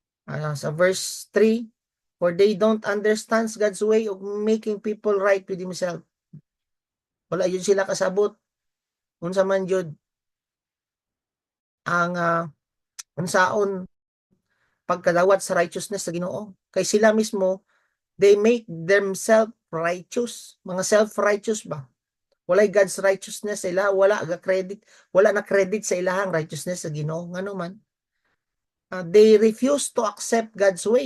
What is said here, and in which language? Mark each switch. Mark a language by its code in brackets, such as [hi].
[en] Sa verse 3, for they don't understand God's way of making people right with Himself. [ceb] Wala yun sila kasabot. Unsa man yun ang unsaon pagkadawat sa righteousness sa Ginoo. Kay sila mismo, [en] they make themselves righteous. [ceb] Mga self-righteous ba? Walay God's righteousness sa ila, wala na credit sa ilahang righteousness sa Ginoo. Ngano man? [en] They refuse to accept God's way.